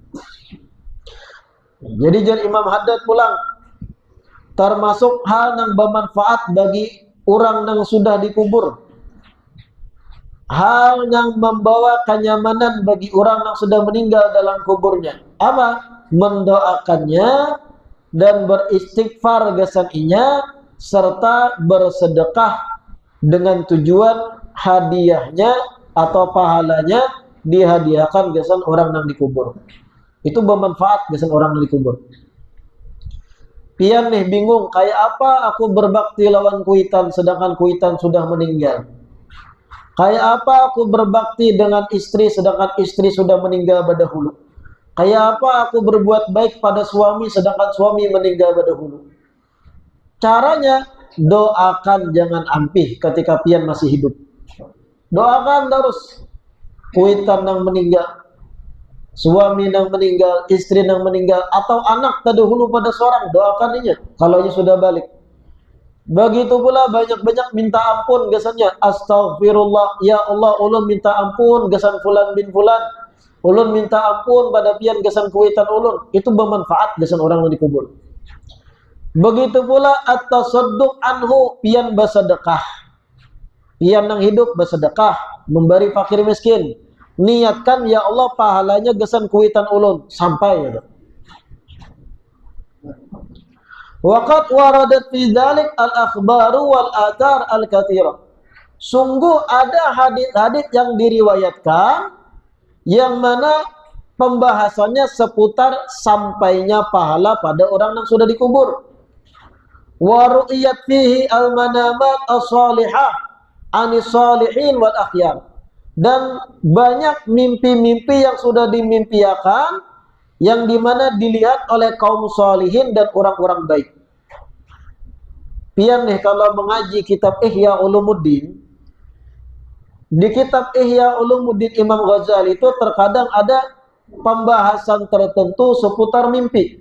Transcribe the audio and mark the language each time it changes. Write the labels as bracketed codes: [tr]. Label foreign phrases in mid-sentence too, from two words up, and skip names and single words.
[id] Jadi jar Imam Haddad pulang, termasuk hal yang bermanfaat bagi orang yang sudah dikubur, hal yang membawa kenyamanan bagi orang yang sudah meninggal dalam kuburnya. Apa? Mendoakannya dan beristighfar gesaninya, serta bersedekah dengan tujuan hadiahnya atau pahalanya dihadiahkan gesan orang yang dikubur. Itu bermanfaat gesan orang yang dikubur. Pian nih bingung, kayak apa aku berbakti lawan kuitan sedangkan kuitan sudah meninggal? Kayak apa aku berbakti dengan istri sedangkan istri sudah meninggal berdahulu? Kayak apa aku berbuat baik pada suami sedangkan suami meninggal berdahulu? Caranya, doakan jangan ampih ketika pian masih hidup. Doakan terus kuitan yang meninggal. suami yang meninggal, istri yang meninggal, atau anak terdahulu pada seorang, doakannya kalau ia sudah balik. Begitu pula banyak-banyak minta ampun gesannya, astaghfirullah, [ar] يا الله, [bjn] ulun minta ampun gesan [ar] فلان بن فلان, [bjn] ulun minta ampun pada pian gesan kuitan ulun, itu bermanfaat gesan orang yang dikubur. [id] Begitu pula [ar] التصدق عنه, [id] pian bersedekah, pian yang hidup bersedekah, memberi fakir miskin, niatkan [ar] يا الله [id] pahalanya gesan kuitan ulun sampai gitu. [ar] وقد وردت في ذلك الأخبار والآثار الكثيرة. [id] Sungguh ada hadis-hadis yang diriwayatkan yang mana pembahasannya seputar sampainya pahala pada orang yang sudah dikubur. [ar] ورؤيت فيه المنامات الصالحة عن الصالحين والأخيار. [id] Dan banyak mimpi-mimpi yang sudah dimimpiakan yang dimana dilihat oleh kaum salihin dan orang-orang baik. Pian nih kalau mengaji kitab Ihya Ulumuddin, di kitab Ihya Ulumuddin Imam Ghazali itu terkadang ada pembahasan tertentu seputar mimpi.